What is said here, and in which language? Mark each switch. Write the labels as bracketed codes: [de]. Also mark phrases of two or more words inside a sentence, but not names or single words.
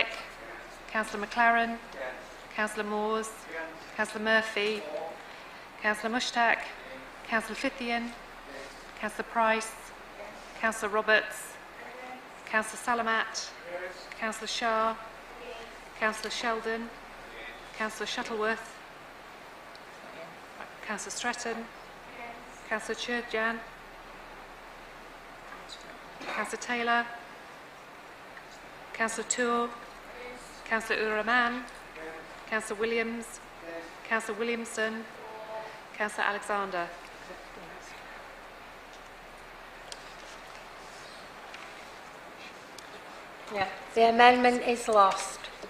[en] Councillor McLaren, Councillor Moores, Councillor Murphy, Councillor Mushtaq, Councillor Fithian, Councillor Price, Councillor Roberts, Councillor Salamat, Councillor Shah, Councillor Sheldon, Councillor Shuttleworth, Councillor Stretton, Councillor Churjan, Councillor Taylor, Councillor Tour, Councillor Uraman, Councillor Williams, Councillor Williamson, Councillor Alexander. Yeah, the amendment is lost.